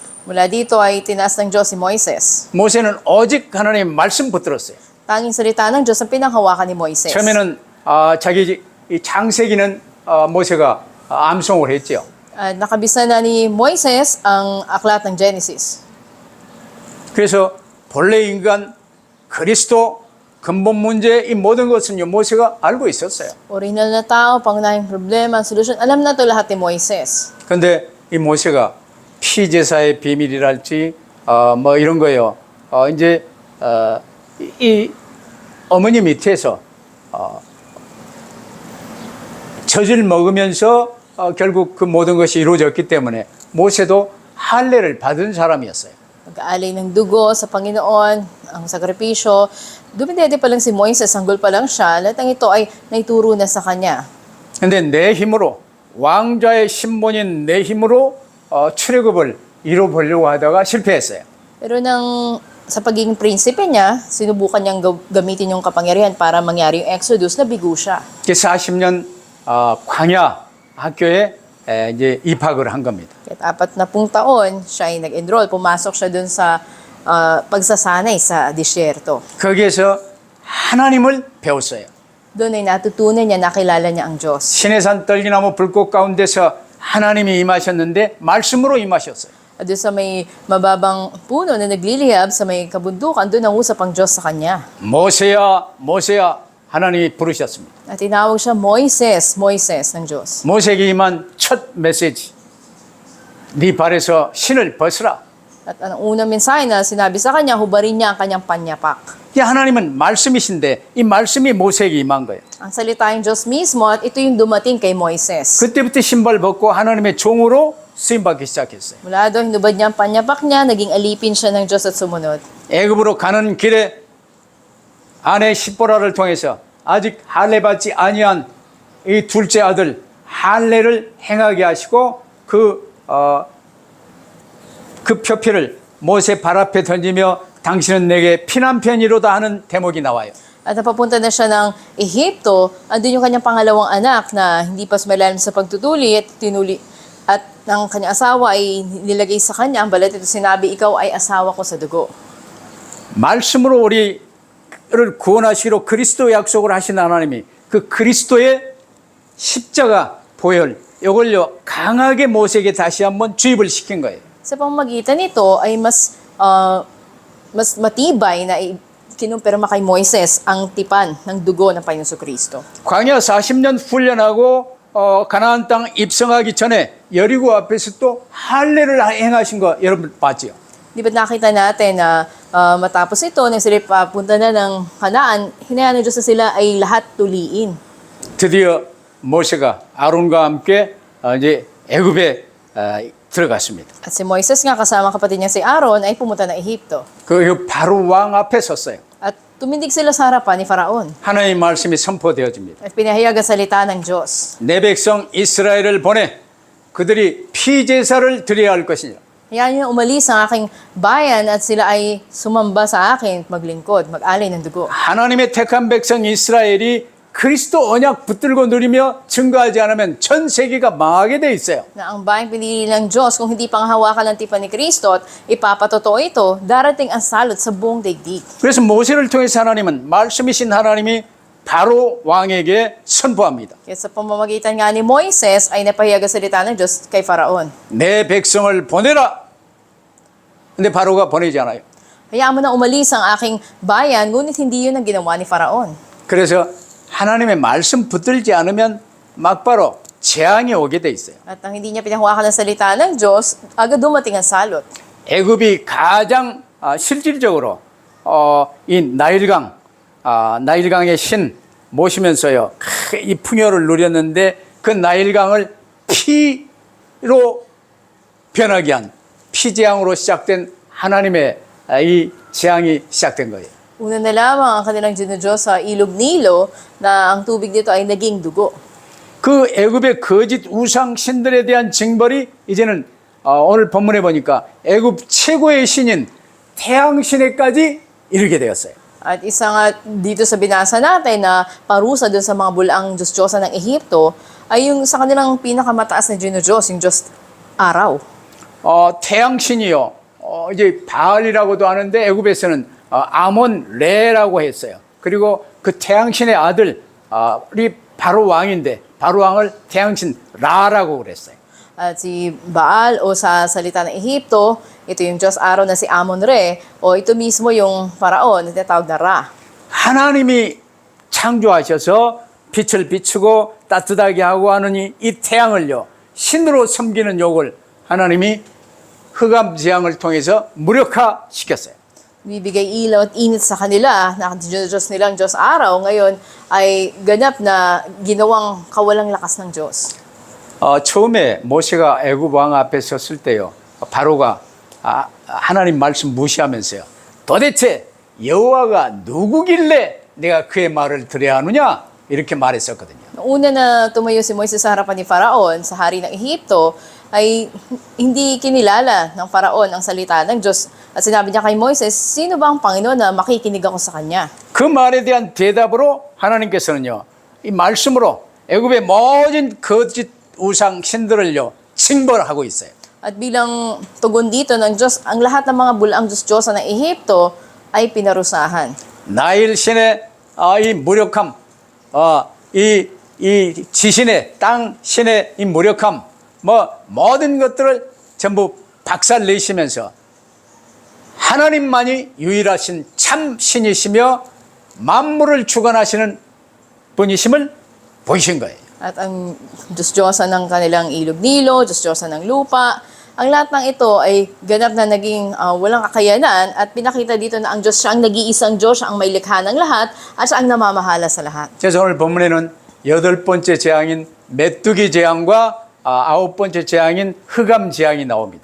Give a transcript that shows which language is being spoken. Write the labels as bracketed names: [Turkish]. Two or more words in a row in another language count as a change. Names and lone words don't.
[Filipino] Mula dito ay tinaas ng Diyos si Moises. [Korean] 모세는 오직 하나님의 말씀 붙들었어요. [Filipino] Tanging salita ng Diyos ang pinanghawakan ni Moises. [Korean] 처음에는 자기 이 창세기는 모세가 암송을 했죠. [Filipino] Nakabisa na ni Moises ang aklat ng Genesis. [Korean] 그래서 본래 인간 그리스도 근본 문제 이 모든 것은요 모세가 알고 있었어요. [Filipino] Original na tao, pangunahing problema, solusyon. Alam na to lahat ni Moises. [Korean] 근데 이 모세가 피제사의 비밀이랄지 뭐 이런 거요. 이제 이 어머니 밑에서 젖을 먹으면서 결국 그 모든 것이 이루어졌기 때문에 모세도 할례를 받은 사람이었어요. [Filipino] Pag-aalay ng dugo sa Panginoon, ang sakripisyo. Dumidede pa lang si Moises, sanggol pa lang siya. Lahat ng ito ay naituro na sa kanya. [Korean] 근데 내 힘으로 왕자의 신분인 내 힘으로 출애굽을 이뤄보려고 하다가 실패했어요. [Filipino] Pero sa pagiging prinsipe niya, sinubukan niyang gamitin yung kapangyarihan para mangyari yung Exodus, nabigo siya. [Korean] 40년 광야 학교에 이제 입학을 한 겁니다. [Filipino] At 40 taon, siya ay nag-enroll. Pumasok siya dun sa pagsasanay sa disyerto. [Korean] 거기에서 하나님을 배웠어요. [Filipino] Doon ay natutunan niya, nakilala niya ang Diyos. [Korean] 시내산 떨기나무 불꽃 가운데서 하나님이 임하셨는데 말씀으로 임하셨어요. [Filipino] At doon sa may mababang puno na naglilihab sa may kabundukan, doon nangusap ang Diyos sa kanya. [Korean] 모세야, 모세야 하나님이 부르셨습니다. [Filipino] At tinawag siya Moises, Moises ng Diyos. [Korean] 모세에게 임한 첫 메시지. 네 발에서 신을 벗으라. [Filipino] At ang unang mensahe na sinabi sa kanya, hubarin niya ang kanyang panyapak. [Korean] 이 하나님은 말씀이신데 이 말씀이 모세에게 임한 거예요. [Filipino] Ang salita ng Diyos mismo at ito yung dumating kay Moises. [Korean] 그때부터 신발 벗고 하나님의 종으로 쓰임받기 시작했어요. [Filipino] Mula doon, hinubad niya ang panyapak niya, naging alipin siya ng Diyos at sumunod. [Korean] 애굽으로 가는 길에 아내 십보라를 통해서 아직 할례 받지 아니한 이 둘째 아들 할례를 행하게 하시고 그 표피를 모세 발 앞에 던지며 당신은 내게 피난편이로다 하는 대목이 나와요. [Filipino] At napapunta na siya ng Ehipto, andun yung kanyang pangalawang anak na hindi pa sumalalim sa pagtutuli at tinuli. At ang kanyang asawa ay nilagay sa kanya ang balat. Ito sinabi, ikaw ay asawa ko sa dugo. [Korean] 말씀으로 우리를 구원하시기로 그리스도 약속을 하신 하나님이 그 그리스도의 십자가 보혈 이걸요 강하게 모세에게 다시 한번 주입을 시킨 거예요. [Filipino] Sa pamamagitan nito ay mas matibay na kinumpirma kay Moises ang tipan ng dugo ng Panginoon Kristo. [Korean] 광야 40년 훈련하고 가나안 땅 입성하기 전에 여리고 앞에서 또 할례를 행하신 거 여러분 봤죠? [Filipino] Di ba nakita natin na matapos ito, nang sila papunta na ng Kanaan, hinayaan ng Diyos na sila ay lahat tuliin. [Korean] 드디어 모세가 아론과 함께 이제 애굽에 들어갔습니다. [Filipino] At si Moises nga kasama kapatid niya si Aaron ay pumunta ng Ehipto. [Korean] 그 바로 왕 앞에 섰어요. [Filipino] At tumindig sila sa harapan ni Faraon. [Korean] 하나님의 말씀이 선포되어집니다. [Filipino] At pinahayag ang salita ng Diyos. [Korean] 내 백성 이스라엘을 보내 그들이 피제사를 드려야 할 것이니라. [Filipino] Hayaan niyo umalis ang aking bayan at sila ay sumamba sa akin, maglingkod, mag-alay ng dugo. [Korean] 하나님의 택한 백성 이스라엘이 그리스도 언약 붙들고 누리며 증거하지 않으면 전 세계가 망하게 돼 있어요. [Filipino] Na ang bayang pinili ng Diyos, kung hindi pang hawakan ng tipan ni Kristo at ipapatotoo ito, darating ang salot sa buong daigdig. [Korean] 그래서 모세를 통해서 하나님은 말씀이신 하나님이 바로 왕에게 선포합니다. [Filipino] Kaya sa pamamagitan nga ni Moises ay napahayag ang salita ng Diyos kay Faraon. [Korean] 내 백성을 보내라. 근데 바로가 보내지 않아요. [Filipino] Hayaan mo na umalis ang aking bayan, ngunit hindi yun ang ginawa ni Faraon. [Korean] 그래서 하나님의 말씀 붙들지 않으면 막바로 재앙이 오게 돼 있어요. [Filipino] At ang hindi niya pinahawakan ng salita ng Diyos, agad dumating ang salot. [Korean] 애굽이 가장 실질적으로 이 나일강의 신 모시면서요 이 풍요를 누렸는데 그 나일강을 피로 변하게 한 피재앙으로 시작된 하나님의 이 재앙이 시작된 거예요. [Filipino] Una na lamang ang kanilang Diyos sa ilog Nilo na ang tubig dito ay naging dugo. [Korean] 그 애굽의 거짓 우상 신들에 대한 징벌이 이제는 오늘 본문에 보니까 애굽 최고의 신인 태양신에까지 이르게 되었어요. [Filipino] At isa nga dito sa binasa natin na parusa dun sa mga bulaang Diyos-Diyosan ng Ehipto ay yung sa kanilang pinakamataas na Diyos, yung Diyos araw. [Korean] 태양신이요. 이제 바알이라고도 하는데 애굽에서는 아몬레라고 했어요. 그리고 그 태양신의 아들이 바로 왕인데 바로 왕을 태양신 라라고 그랬어요. [Filipino] At si Baal o sa salita ng Ehipto, ito yung Diyos araw na si Amon-Re o ito mismo yung Faraon na tinatawag na Ra. [Korean] 하나님이 창조하셔서 빛을 비추고 따뜻하게 하고 하는 이 태양을요, 신으로 섬기는 욕을 하나님이 흑암 재앙을 통해서 무력화시켰어요. [Filipino] Bibigay ilaw at init sa kanila na Diyos nilang Diyos araw, ngayon ay ganap na ginawang kawalang lakas ng Diyos. [Korean] 처음에 모세가 애굽 왕 앞에 섰을 때요, 바로가 하나님 말씀 무시하면서요, 도대체 여호와가 누구길래 내가 그의 말을 들어야 하느냐, 이렇게 말했었거든요. [Filipino] Una na tumayo si Moises sa harapan ni Faraon, sa hari ng Ehipto, ay hindi kinilala ng Faraon ang salita ng Diyos. At sinabi niya kay Moises, sino ba ang Panginoon na makikinig ako sa kanya? [Korean] 그 말에 대한 대답으로 하나님께서는요, 이 말씀으로 애굽의 모든 거짓 우상 신들을요, 징벌하고 있어요. [Filipino] At bilang tugon dito ng Diyos, ang lahat ng mga bulaang Diyos-Diyosa ng Ehipto ay pinarusahan. [Korean] 나일 신의 이 무력함, 이 지신의 땅 신의 이 무력함, 모든 것들을 전부 박살내시면서 하나님만이 유일하신 참 신이시며 만물을 주관하시는 분이심을 보이신 거예요. [Filipino] At ang Diyos-Diyosa ng kanilang ilog-nilo, Diyos-Diyosa ng lupa, ang lahat ng ito ay ganap na naging walang kakayanan at pinakita dito na ang Diyos siya ang nag-iisang Diyos, siya ang may likha ng lahat at siya ang namamahala sa lahat. [Korean] 그래서 오늘 본문에는 8번째 재앙인 메뚜기 재앙과 9번째 재앙인 흑암 재앙이 나옵니다.